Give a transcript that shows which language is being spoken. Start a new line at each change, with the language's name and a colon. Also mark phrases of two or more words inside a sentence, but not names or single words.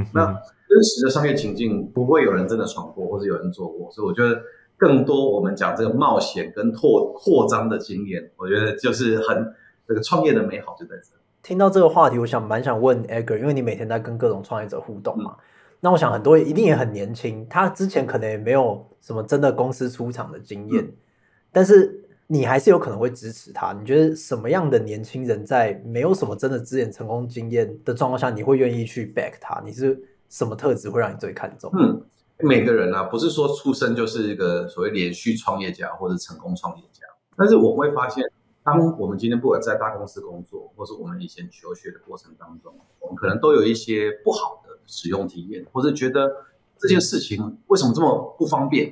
Chinese: 那真實的商業情境不會有人真的闖過，或者有人做過，所以我覺得更多我們講這個冒險跟擴張的經驗，我覺得就是這個創業的美好就在這裡。聽到這個話題，我蠻想問 Edgar， 因為你每天在跟各種創業者互動嘛，那我想很多一定也很年輕，他之前可能也沒有什麼真的公司出場的經驗，但是你還是有可能會支持他。你覺得什麼樣的年輕人在沒有什麼真的之前成功經驗的狀況下，你會願意去 back 他？你是什麼特質會讓你最看重？每個人啊，不是說出生就是一個所謂連續創業家或者成功創業家，但是我會發現，當我們今天不管在大公司工作，或是我們以前求學的過程當中，我們可能都有一些不好的使用體驗，或者覺得這件事情為什麼這麼不方便。